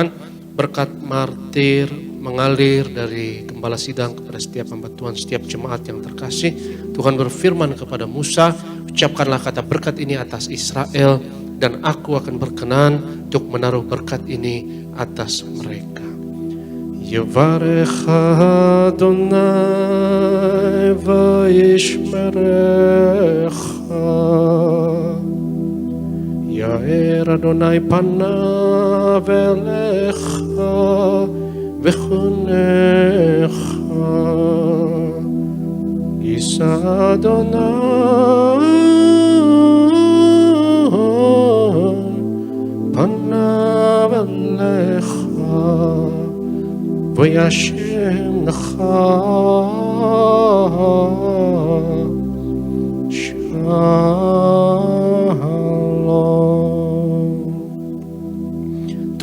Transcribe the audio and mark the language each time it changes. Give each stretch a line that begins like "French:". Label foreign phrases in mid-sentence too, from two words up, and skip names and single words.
Indonesian: Berkat martir mengalir dari Gembala Sidang kepada setiap hamba Tuhan, setiap jemaat yang terkasih. Tuhan berfirman kepada Musa, ucapkanlah kata berkat ini atas Israel, dan aku akan berkenan untuk menaruh berkat ini atas mereka.
Hebrew: יברך אדני וישמרך יאר אדני פניו אליך ויחנך ישא אדני פניו אליך וישם לך שלום.